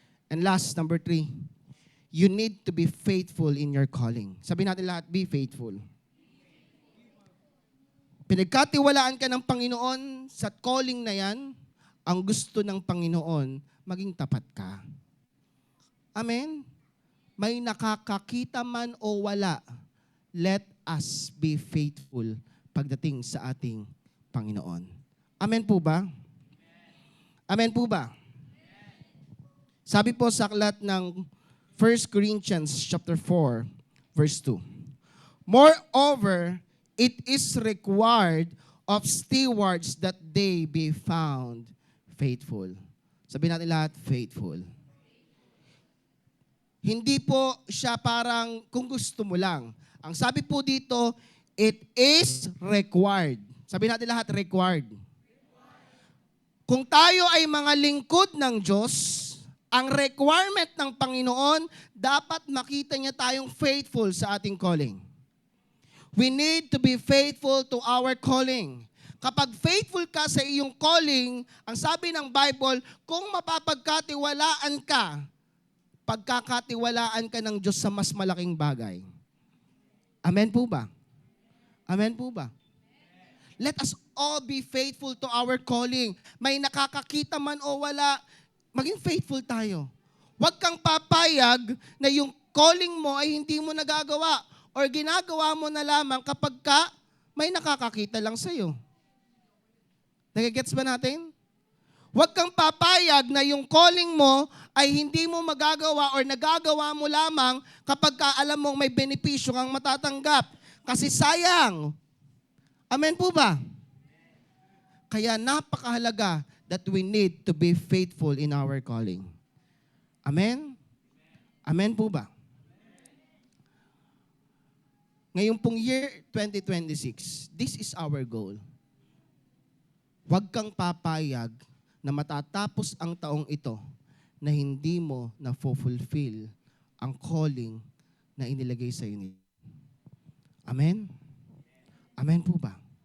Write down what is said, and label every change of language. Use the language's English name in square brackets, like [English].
[English] And last, number 3, you need to be faithful in your calling. [Filipino] Sabi natin lahat, [English] be faithful. [Filipino] Pinagkatiwalaan ka ng Panginoon sa calling na yan, ang gusto ng Panginoon, maging tapat ka. Amen? May nakakakita man o wala, [English] let us be faithful [Filipino] pagdating sa ating Panginoon. Amen po ba? Amen po ba? Sabi po sa aklat ng 1 Corinthians chapter 4, verse 2. [English] Moreover, it is required of stewards that they be found faithful. [Filipino] Sabi natin lahat, faithful. Hindi po siya parang kung gusto mo lang. Ang sabi po dito, [English] it is required. [Filipino] Sabi natin lahat, required. Kung tayo ay mga lingkod ng Diyos, ang requirement ng Panginoon, dapat makita niya tayong faithful sa ating calling. [English] We need to be faithful to our calling. [Filipino] Kapag faithful ka sa iyong calling, ang sabi ng Bible, kung mapapagkatiwalaan ka, pagkakatiwalaan ka ng Diyos sa mas malaking bagay. Amen po ba? Amen po ba? [English] Let us all be faithful to our calling. [Filipino] May nakakakita man o wala, maging faithful tayo. Huwag kang papayag na yung calling mo ay hindi mo nagagawa or ginagawa mo na lamang kapag ka may nakakakita lang sa'yo. Nagigets ba natin? Huwag kang papayag na yung calling mo ay hindi mo magagawa or nagagawa mo lamang kapag ka alam mong may benepisyo kang matatanggap. Kasi sayang. Amen po ba? Kaya napakahalaga [English] that we need to be faithful in our calling. Amen? Amen po ba? [Filipino] Ngayong pong [English] year 2026, this is our goal. [Filipino] Huwag kang papayag na matatapos ang taong ito na hindi mo na-fulfill ang calling na inilagay sa inyo. Amen? Amen po ba?